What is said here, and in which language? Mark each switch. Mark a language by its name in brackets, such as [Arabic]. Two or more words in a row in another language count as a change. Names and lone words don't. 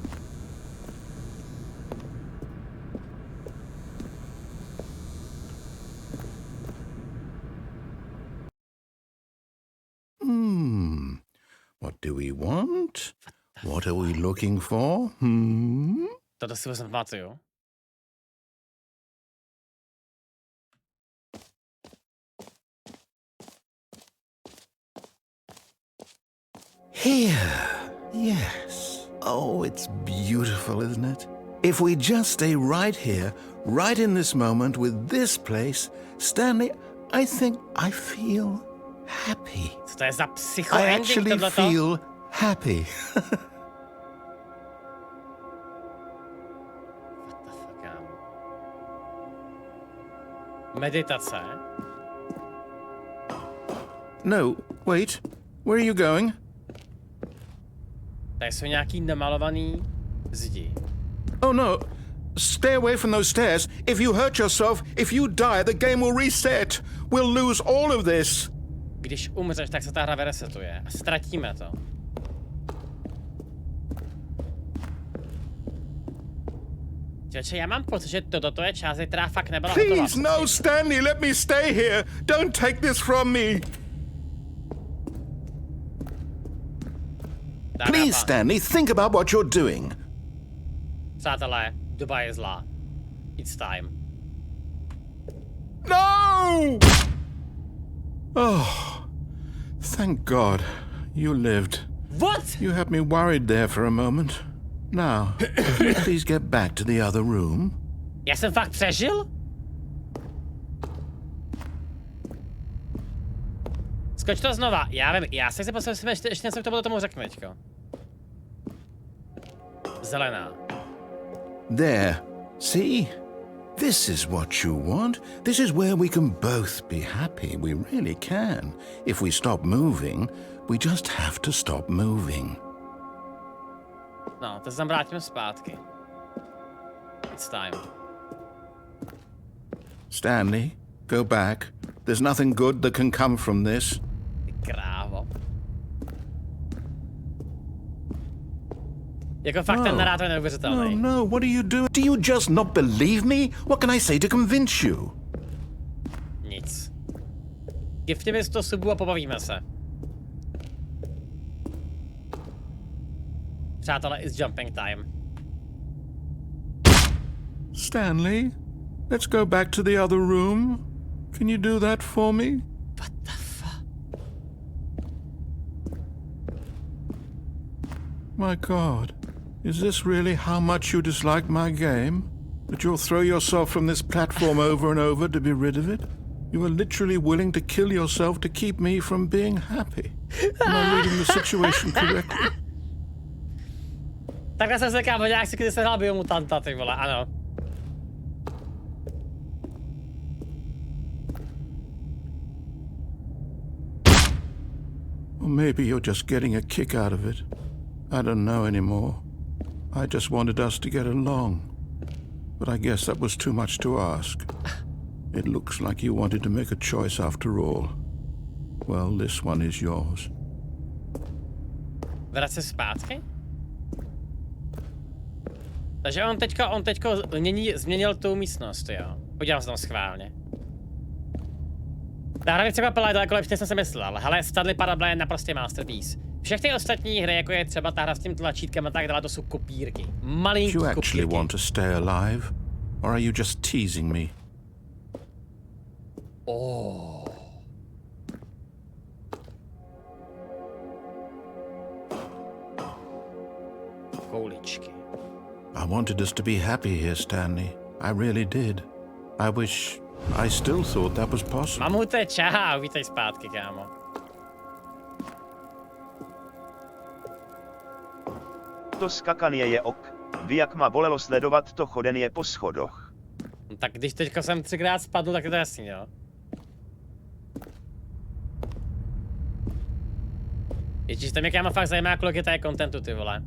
[English] What do we want? What are we looking for? [Czech] Toto si vlastně pamatuju. [English] Here. Yes. Oh, it's beautiful, isn't it? If we just stay right here, right in this moment with this place, Stanley, I think I feel happy. [Czech] Co to je za psycho [English] I ending actually [Czech] tohleto? [English] feel happy. What the fuck, [Czech] kámo? Meditace. [English] No, wait. Where are you going? [Czech] Tady jsou nějaký namalovaný zdi. [English] Oh no. Stay away from those stairs. If you hurt yourself, if you die, the game will reset. We'll lose all of this. [Czech] Když umřeš, tak se ta hra resetuje a ztratíme to. Čeče, já mám pocit, že toto je část, která fakt nebyla hotová. [English] Please, no, Stanley, let me stay here. Don't take this from me. Please, Stanley, think about what you're doing. [Czech] Přátelé, doba je zlá. [English] It's time. No! Oh, thank God you lived. What? You had me worried there for a moment. Now, can you please get back to the other room? [Czech] Já jsem fakt přežil? Skoč to znova, já vím, já se posledně ještě něco k tomu řeknu teďko. Zelená. [English] There. See? This is what you want. This is where we can both be happy. We really can. If we stop moving, we just have to stop moving. [Czech] No, to se vrátíme zpátky. [English] It's time. Stanley, go back. There's nothing good that can come from this. [Czech] Ty krávo. Jako fakt ten narrátor je neuvěřitelný. [English] No, what do you do? Do you just not believe me? What can I say to convince you? [Czech] Nic. Gifty mi 100 subů a pobavíme se. Přátelé, [English] it's jumping time. Stanley, let's go back to the other room. Can you do that for me? What the fuck? My God, is this really how much you dislike my game? That you'll throw yourself from this platform over and over to be rid of it? You are literally willing to kill yourself to keep me from being happy. Am I reading the situation correctly? [Czech] Takhle jsem se kámo, nějak si když se hrál biomutanta, ty vole, ano. [English] Or maybe you're just getting a kick out of it. I don't know anymore. I just wanted us to get along. But I guess that was too much to ask. It looks like you wanted to make a choice after all. Well, this one is yours. [Czech] Vrát se zpátky? Takže on teďko změnil tu místnost, jo. Podívám se tam schválně. Ta hra třeba byla daleko lepší, než jsem si myslel. Hele, Stanley Parable je naprostý masterpiece. Všechny ostatní hry, jako je třeba ta hra s tím tlačítkem a tak dále, to jsou kopírky. Malinký kopírky. [English] Do you actually want to stay alive? Or are you just teasing me? [Czech] Oh. Kouličky. [English] I wanted us to be happy here, Stanley. I really did. I still thought that was possible. [Czech] Mamute, čau, vítej zpátky, kámo. [Slovak] To skakanie je ok. Vy jak ma bolelo sledovat to chodenie po schodoch. [Czech] No, tak když teďka jsem 3krát spadl, tak je to jasný, jo. Ježíš, tam jak má fakt zajímá, kolik je tady kontentu, ty vole.